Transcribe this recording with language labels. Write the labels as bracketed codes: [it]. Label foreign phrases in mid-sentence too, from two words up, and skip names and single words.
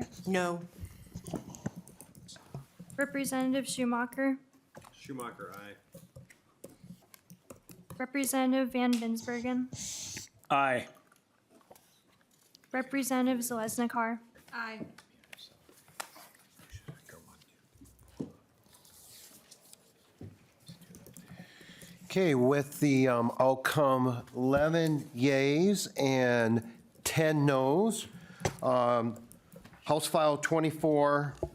[en] No. Representative Schumacher, Schumacher, aye. Representative Van Binsbergen, Aye. Representative Zeleznikar. Aye. Okay, with the outcome 11 yays and 10 noes, House File 24.